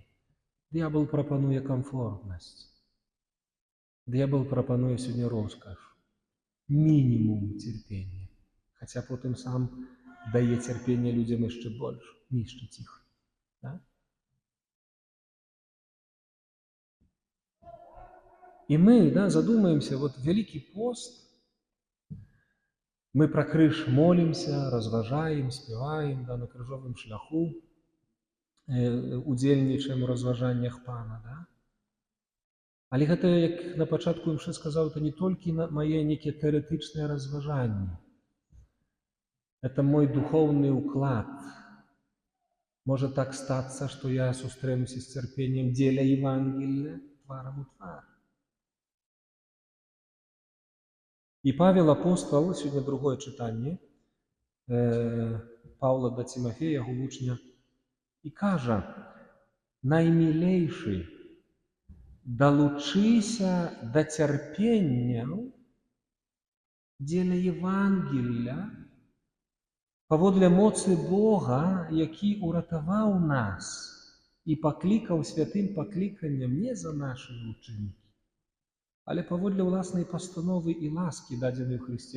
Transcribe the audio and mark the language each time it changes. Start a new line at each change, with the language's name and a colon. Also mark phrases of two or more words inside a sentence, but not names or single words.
Belarusian: Д'ябал прапануе камфортнасць. Д'ябал прапануе сёння роскаш, мінімум цярпення. Хаця потым сам дае цярпення людзям яшчэ больш, нішчыць іх. Да? І мы, да, задумаемся,
Russian: вот Великий пост,
Belarusian: мы пра крыж молимся, разважаем, спеваем, да, на крыжовым шляху, удзельнічаем у разважаннях Пана. Да? Але гэта, як на пачатку імшы сказаў, это не толькі мае некія тэарэтычныя разважанні.
Russian: Это мой духовный уклад. Может так статься, что я
Belarusian: сустрэнуся с цярпеннем дзеля Евангелия тваром у твар.
Russian: И Павел апостол, сегодня другое читание, Павла до Тимофея,
Belarusian: яго вучня, и кажа: «Наймилейший, долучися до цярпенняў дзеля Евангелия, паводле моцы Бога, які уратаваў нас і паклікаў святым пакліканнем не за нашы учынкі, але паводле ўласнай пастановы і ласкі, дадзенай у Хрысце.